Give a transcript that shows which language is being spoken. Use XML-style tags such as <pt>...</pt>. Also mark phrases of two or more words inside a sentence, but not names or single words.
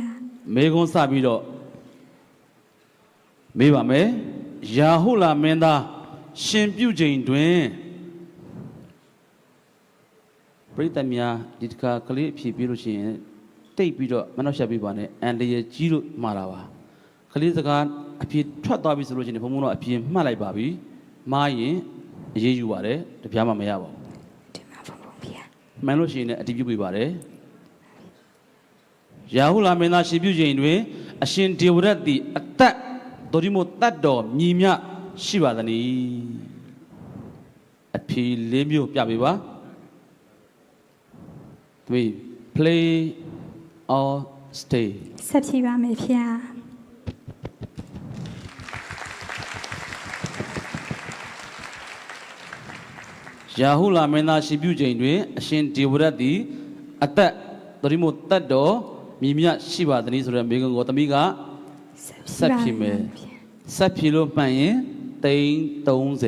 <my>မေကွန်စပြီးတော့မေးပါမယ်ယာဟုလာမင်းသားရှင်ပြုချိန်တွင်ပရိသတ်များဒီတစ်ခါကလေးအဖြေပြီးလို့ရှိရင်တိတ်ပြီးတော့မနှောက်ယှက်ပေးပါနဲ့အန်တရကြီးလို့မှားတာပါကလေးစကားအဖြေထွက်သွားပြီဆိုလို့ရှိရင်ဘုံဘုံတို့အဖြေမှတ်လိုက်ပါပြီမှားရင်အေးအေးယူပါတယ်တပြားမှမရပါဘူးမှန်လို့ရှိရင်လည်းအတည်ပြုပေးပါတယ် ယာဟုလာမင်းသားရှင်ပြုချိန်တွင်အရှင်ဒေဝရတ်သည်အသက်တော်ဒီမို့တတ်တော်မြည်မြရှိပါသနည်းအဖြေ4မျိုးပြပေးပါသမီး</my> <en>play or stay</en> <my>ဆက်ဖြေပါမယ်ဖေ ယာဟုလာမင်းသားရှင်ပြုချိန်တွင်အရှင်ဒေဝရတ်သည်အသက်တော်ဒီမို့တတ်တော်မြည်မြရှိပါသနည်းဆိုတဲ့မိဂုံကိုသမီးကဆက်ဖြေမယ်ဆက်ဖြေလို့မှန်ရင်330</my>